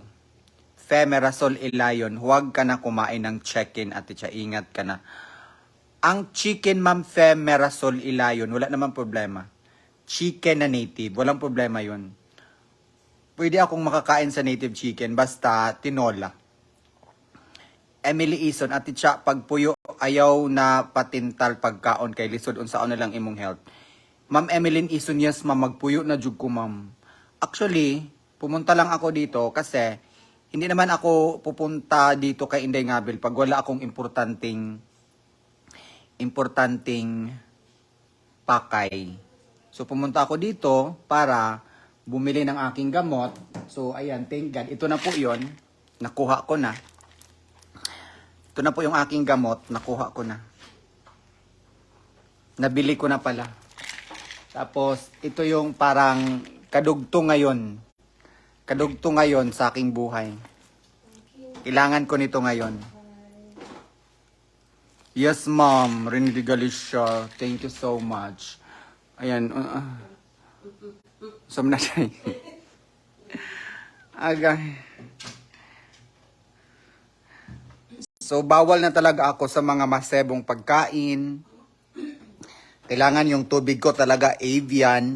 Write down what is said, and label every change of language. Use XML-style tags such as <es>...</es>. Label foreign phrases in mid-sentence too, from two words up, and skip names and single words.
<tl>Femerasol Ilayon, huwag ka na kumain ng chicken at siya, ingat ka na. Ang chicken, ma'am, Femerasol Ilayon, wala namang problema. Chicken na native, walang problema yun. Pwede akong makakain sa</tl> <en>native chicken,</en> <tl>basta tinola.</tl> <ceb>Emily Ison, at siya, pagpuyo, ayaw na patintal pagkaon kay lisod, unsaon na lang imong health. Ma'am Emeline Ison,</ceb> <en>yes, ma'am,</en> <ceb>magpuyo na jud ko, ma'am.</ceb> <tl>Actually, pumunta lang ako dito kasi hindi naman ako pupunta dito kay Inday Ngabel pag wala akong importanteng pakay. So pumunta ako dito para bumili ng aking gamot. So ayan,</tl> <en>thank God.</en> <tl>Ito na po 'yon. Nakuha ko na. Ito na po yung aking gamot, nakuha ko na. Nabili ko na pala. Tapos ito yung parang kadugto ngayon. Kadugto ngayon sa aking buhay. Kailangan ko nito ngayon.</tl> <en>Yes, ma'am. Rindy Galicia. Thank you so much.</en> <tl>Ayan. Sum na siya. Agay. So, bawal na talaga ako sa mga masebong pagkain. Kailangan yung tubig ko talaga Avian.</tl>